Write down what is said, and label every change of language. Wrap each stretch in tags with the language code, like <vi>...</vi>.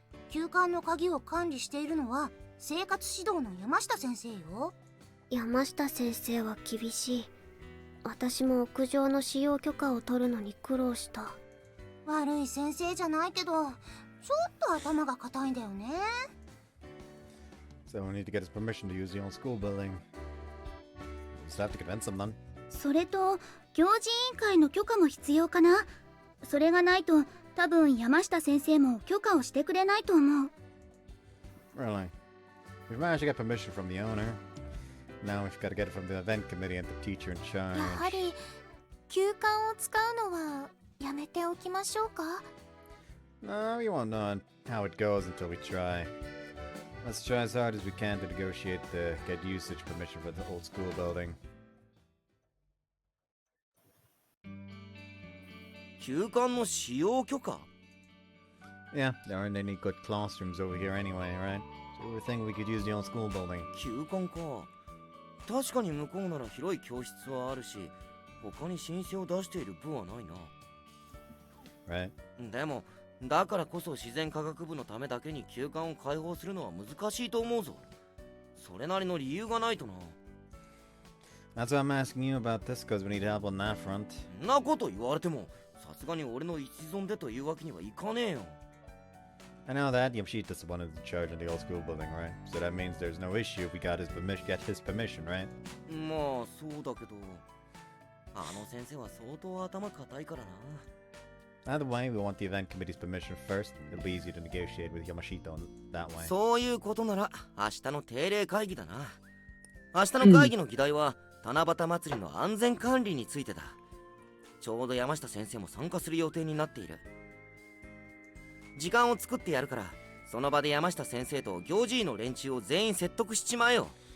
<ja>休館の鍵を管理しているのは生活指導の山下先生よ。山下先生は厳しい。私も屋上の使用許可を取るのに苦労した。悪い先生じゃないけど、ちょっと頭が固いんだよね。</ja> <en>So we need to get his permission to use the old school building. We'll just have to convince him then.</en> <ja>それと行事委員会の許可も必要かな。それがないと多分山下先生も許可をしてくれないと思う。</ja> <en>Really? We've managed to get permission from the owner. Now we've got to get it from the event committee and the teacher in charge.</en> <ja>やはり休館を使うのはやめておきましょうか。</ja> <en>No, we won't know how it goes until we try. Let's try as hard as we can to negotiate the get usage permission for the old school building.</en> <ja>休館の使用許可</ja> <en>Yeah, there aren't any good classrooms over here anyway, right? So we were thinking we could use the old school building.</en> <ja>休館か。確かに向こうなら広い教室はあるし、他に申請を出している部はないな。</ja> <en>Right?</en> <ja>でも、だからこそ自然科学部のためだけに休館を開放するのは難しいと思うぞ。それなりの理由がないとな。</ja> <en>That's why I'm asking you about this, because we need help on that front.</en> <ja>そんなこと言われても、さすがに俺の一存でというわけにはいかねえよ。</ja> <en>I know that Yamashita's the one who's in charge of the old school building, right? So that means there's no issue if we got his permission, right?</en> <ja>まあ、そうだけど、あの先生は相当頭固いからな。</ja> <en>Either way, we want the event committee's permission first. It'll be easy to negotiate with Yamashita that way.</en> <ja>そういうことなら、明日の定例会議だな。明日の会議の議題は、七夕祭りの安全管理についてだ。ちょうど山下先生も参加する予定になっている。時間を作ってやるから、その場で山下先生と行事医の連中を全員説得しちまえよ。</ja>